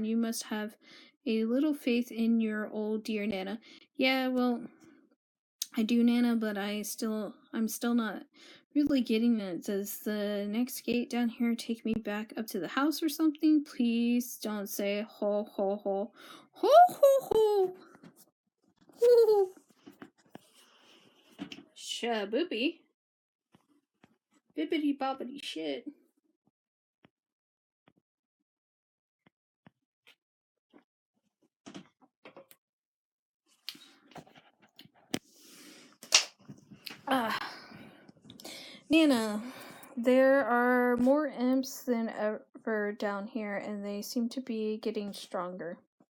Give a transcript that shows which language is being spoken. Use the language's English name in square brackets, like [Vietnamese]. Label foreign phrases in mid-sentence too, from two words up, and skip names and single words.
[English] You must have a little faith in your old dear Nana. Yeah, well, I do, Nana, but I'm still not really getting it. Does the next gate down here take me back up to the house or something? Please don't say ho ho ho. Ho ho ho! Hoo! Shaboopy. Bibbity bobbity shit. Nana, there are more imps than ever down here, and they seem to be getting stronger.